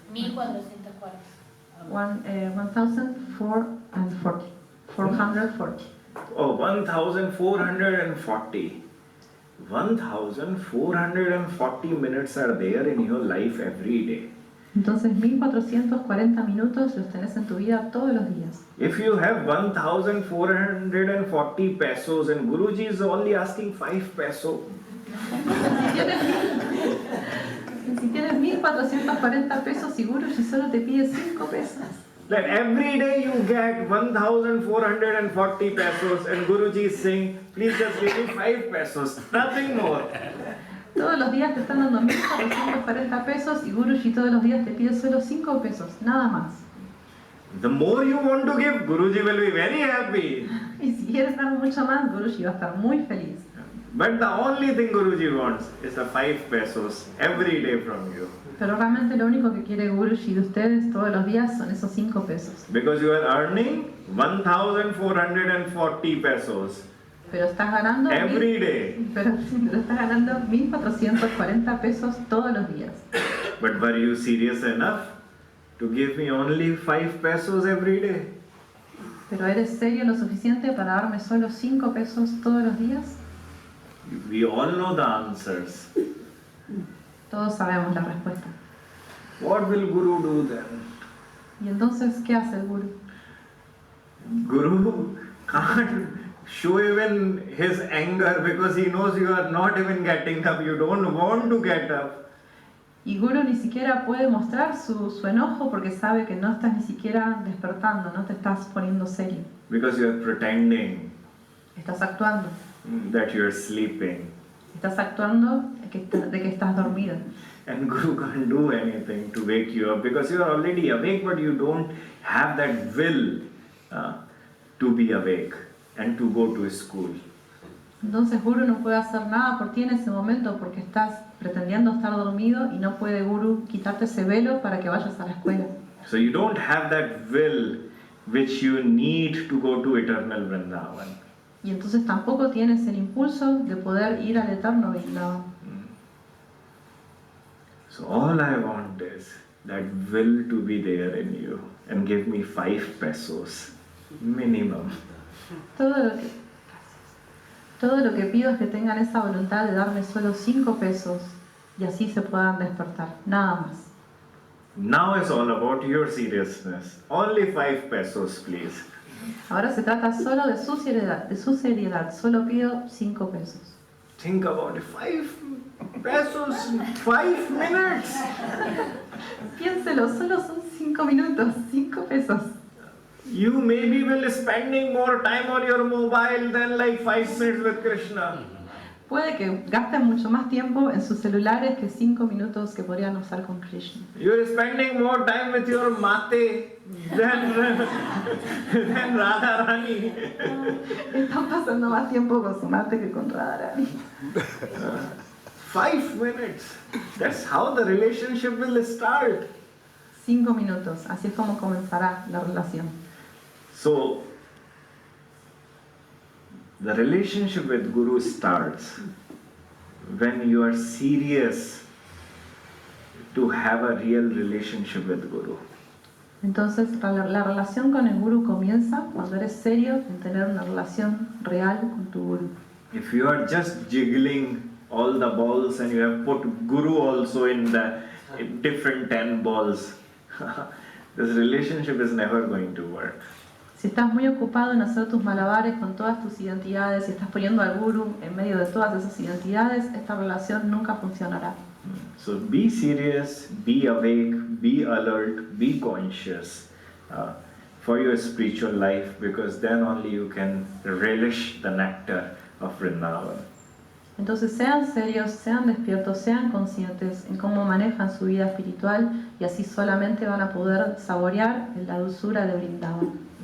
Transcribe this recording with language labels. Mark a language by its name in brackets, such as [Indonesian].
[English] 1440. 1,440. 440. Oh, 1,440. 1,440 minutes are there in your life every day. [Spanish] Entonces 1440 minutos los tenés en tu vida todos los días. [English] If you have 1,440 pesos and Guruji is only asking 5 pesos. [Spanish] Si tienes 1440 pesos y Guruji solo te pide 5 pesos. [English] that every day you get 1,440 pesos and Guruji is saying, please just give me 5 pesos, nothing more. [Spanish] Todos los días te están dando 1.440 pesos y Guruji todos los días te pide solo 5 pesos, nada más. [English] The more you want to give, Guruji will be very happy. [Spanish] Y si quieres dar mucho más, Guruji va a estar muy feliz. [English] But the only thing Guruji wants is the 5 pesos every day from you. [Spanish] Pero realmente lo único que quiere Guruji de ustedes todos los días son esos 5 pesos. [English] Because you are earning 1,440 pesos [Spanish] Pero estás ganando [English] every day. [Spanish] pero estás ganando 1.440 pesos todos los días. [English] But were you serious enough to give me only 5 pesos every day? [Spanish] Pero ¿eres serio lo suficiente para darme solo 5 pesos todos los días? [English] We all know the answers. [Spanish] Todos sabemos la respuesta. [English] What will Guru do then? [Spanish] ¿Y entonces qué hace el Guru? [English] Guru can't show even his anger because he knows you are not even getting up. You don't want to get up. [Spanish] Y Guru ni siquiera puede mostrar su enojo porque sabe que no estás ni siquiera despertando, no te estás poniendo serio. [English] Because you are pretending [Spanish] Estás actuando. [English] that you are sleeping. [Spanish] Estás actuando de que estás dormido. [English] And Guru can't do anything to wake you up because you are already awake, but you don't have that will to be awake and to go to school. [Spanish] Entonces Guru no puede hacer nada por ti en ese momento porque estás pretendiendo estar dormido y no puede Guru quitarte ese velo para que vayas a la escuela. [English] So you don't have that will which you need to go to eternal Vrindavan. [Spanish] Y entonces tampoco tienes el impulso de poder ir al eterno Vrindavan. [English] So all I want is that will to be there in you and give me 5 pesos minimum. [Spanish] Todo lo que pido es que tengan esa voluntad de darme solo 5 pesos y así se puedan despertar, nada más. [English] Now it's all about your seriousness. Only 5 pesos, please. [Spanish] Ahora se trata solo de su seriedad, solo pido 5 pesos. [English] Think about it. 5 pesos, 5 minutes. [Spanish] Piénselo, solo son 5 minutos, 5 pesos. [English] You maybe will spending more time on your mobile than like 5 minutes with Krishna. [Spanish] Puede que gasten mucho más tiempo en sus celulares que 5 minutos que podrían usar con Krishna. [English] You're spending more time with your mate than Radharani. [Spanish] Están pasando más tiempo con su mate que con Radharani. [English] 5 minutes. That's how the relationship will start. [Spanish] 5 minutos, así es como comenzará la relación. [English] So, the relationship with Guru starts when you are serious to have a real relationship with Guru. [Spanish] Entonces la relación con el Guru comienza cuando eres serio en tener una relación real con tu Guru. [English] If you are just jiggling all the balls and you have put Guru also in the different 10 balls, this relationship is never going to work. [Spanish] Si estás muy ocupado en hacer tus malabares con todas tus identidades y estás poniendo al Guru en medio de todas esas identidades, esta relación nunca funcionará. [English] So be serious, be awake, be alert, be conscious for your spiritual life, because then only you can relish the nectar of Vrindavan. [Spanish] Entonces sean serios, sean despiertos, sean conscientes en cómo manejan su vida espiritual y así solamente van a poder saborear la dulzura de Vrindavan.